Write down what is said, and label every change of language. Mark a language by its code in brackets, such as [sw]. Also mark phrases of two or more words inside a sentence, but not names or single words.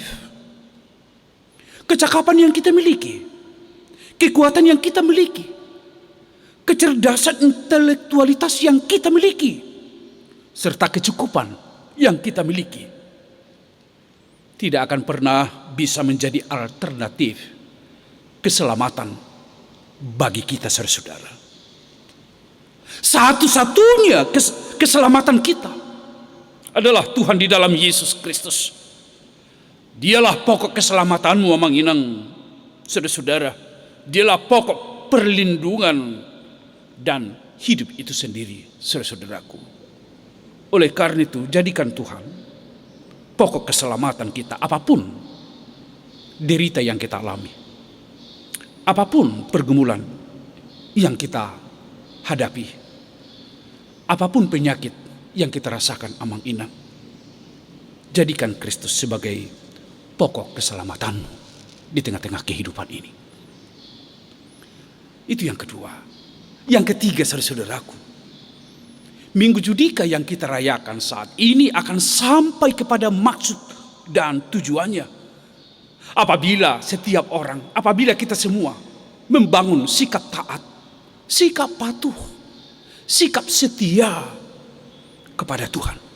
[id] Kecakapan yang kita miliki, kekuatan yang kita miliki, kecerdasan intelektualitas yang kita miliki, serta kecukupan yang kita miliki, tidak akan pernah bisa menjadi alternatif keselamatan bagi kita, saudara-saudara. Satu-satunya keselamatan kita adalah Tuhan di dalam Yesus Kristus. Dialah pokok keselamatanmu [bbc] amang inang, [id] saudara-saudara. Dialah pokok perlindungan dan hidup itu sendiri, saudara-saudaraku. Oleh karena itu, jadikan Tuhan pokok keselamatan kita, apapun derita yang kita alami, apapun pergumulan yang kita hadapi, apapun penyakit yang kita rasakan [bbc] amang inang, [id] jadikan Kristus sebagai pokok keselamatanmu di tengah-tengah kehidupan ini. Itu yang kedua. Yang ketiga, saudara-saudaraku, Minggu Judika yang kita rayakan saat ini akan sampai kepada maksud dan tujuannya apabila setiap orang, apabila kita semua membangun sikap taat, sikap patuh, sikap setia kepada Tuhan.